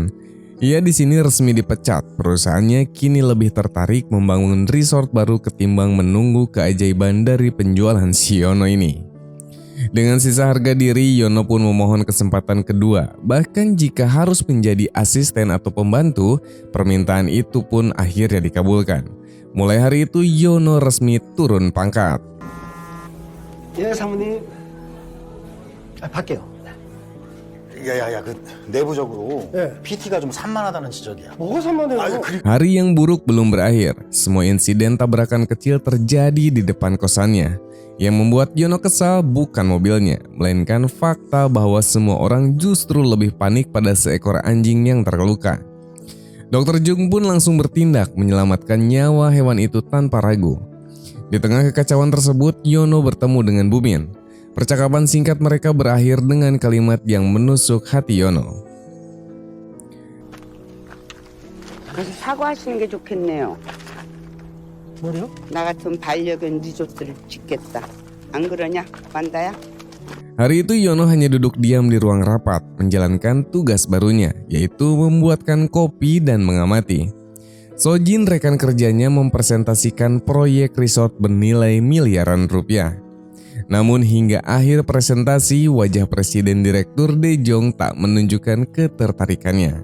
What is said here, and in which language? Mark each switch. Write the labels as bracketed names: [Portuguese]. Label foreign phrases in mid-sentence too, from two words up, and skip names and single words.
[Indonesian] Ia di sini resmi dipecat, perusahaannya kini lebih tertarik membangun resort baru ketimbang menunggu keajaiban dari penjualan si Yono ini. Dengan sisa harga diri, Yono pun memohon kesempatan kedua. Bahkan jika harus menjadi asisten atau pembantu, permintaan itu pun akhirnya dikabulkan. Mulai hari itu, Yono resmi turun pangkat. [Korean] 예, 사모님. 밖에요. 야야야, 그 내부적으로 예. PT가 좀 산만하다는 지적이야. 뭐가 산만해요? [Indonesian] Hari yang buruk belum berakhir. Semua insiden tabrakan kecil terjadi di depan kosannya. Yang membuat Yono kesal bukan mobilnya, melainkan fakta bahwa semua orang justru lebih panik pada seekor anjing yang terluka. Dr. Jung pun langsung bertindak menyelamatkan nyawa hewan itu tanpa ragu. Di tengah kekacauan tersebut, Yono bertemu dengan Bu Min. Percakapan singkat mereka berakhir dengan kalimat yang menusuk hati Yono. [Korean] 그래서 사과하시는 게 좋겠네요. 뭐래요? 나 같은 반려견 리조트를 짓겠다. 안 그러냐, 만다야? [Indonesian] Hari itu Yono hanya duduk diam di ruang rapat, menjalankan tugas barunya, yaitu membuatkan kopi dan mengamati. Sojin, rekan kerjanya, mempresentasikan proyek resort bernilai miliaran rupiah. Namun hingga akhir presentasi, wajah Presiden Direktur Dae-jong tak menunjukkan ketertarikannya.